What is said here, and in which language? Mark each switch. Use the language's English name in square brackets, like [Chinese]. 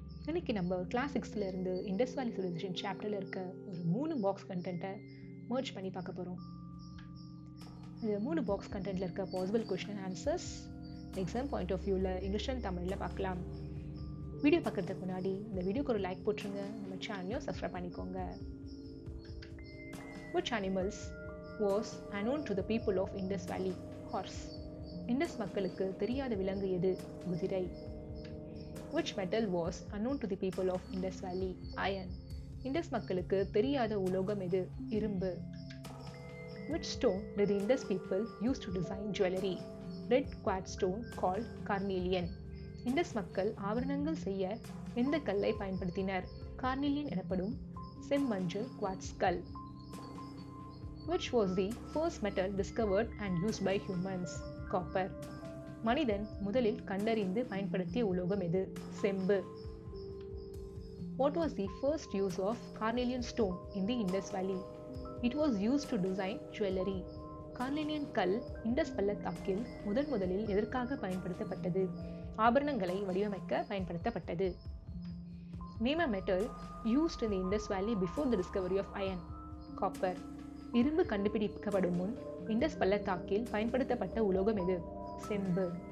[Tamil] இன்னைக்கு நம்ம கிளாஸ் 6ல இருந்து இண்டஸ் வேலி சிவிலைசேஷன் சாப்டர்ல இருக்க ஒரு 3 பாக்ஸ் கண்டென்ட்டை மர்ஜ் பண்ணி பார்க்க போறோம். இந்த 3 பாக்ஸ் கண்டென்ட்ல இருக்க possible question and answers exam point of வியூல இங்கிலீஷ் அண்ட் தமிழ்ல பார்க்கலாம். வீடியோ பார்க்கறதுக்கு முன்னாடி இந்த வீடியோக்கு ஒரு லைக் போட்டுருங்க, நம்ம சேனலையும் சப்ஸ்கிரைப் பண்ணிக்கோங்க. [English] Which animals was unknown to the people of Indus Valley? Horse. [Tamil] Indies மக்களுக்கு தெரியாத விலங்கு எது? குதிரை. [English] Which metal was unknown to the people of Indus Valley? Iron. [Tamil] Indies மக்களுக்கு தெரியாத உலோகம் எது? இரும்பு. [English] Which stone did the Indus people use to design jewelry? Red quartz stone called carnelian. [Tamil] Indies மக்கள் ஆபரணங்கள் செய்ய எந்த கல்லை பயன்படுத்தினர்? கார்னிலியன் எனப்படும் செம்மஞ்சள் குவார்ட்ஸ் கல். [English] Which was the first metal discovered and used by humans? Copper. [Tamil] மனிதன் முதலில் கண்டறிந்து பயன்படுத்திய உலோகம் எது? செம்பு. [English] What was the first use of carnelian stone in the Indus Valley? It was used to design jewelry. [Tamil] Carnelian கல் Indies பள்ளத்தாக்கில் முதலில் எதற்காக பயன்படுத்தப்பட்டது? ஆபரணங்களை வடிவமைக்க பயன்படுத்தப்பட்டது. [English] Name a metal used in the Indus Valley before the discovery of iron. Copper. [Tamil] இரும்பு கண்டுபிடிக்கப்படும் முன் இண்டஸ் பள்ளத்தாக்கில் பயன்படுத்தப்பட்ட உலோகம் எது? செம்பு.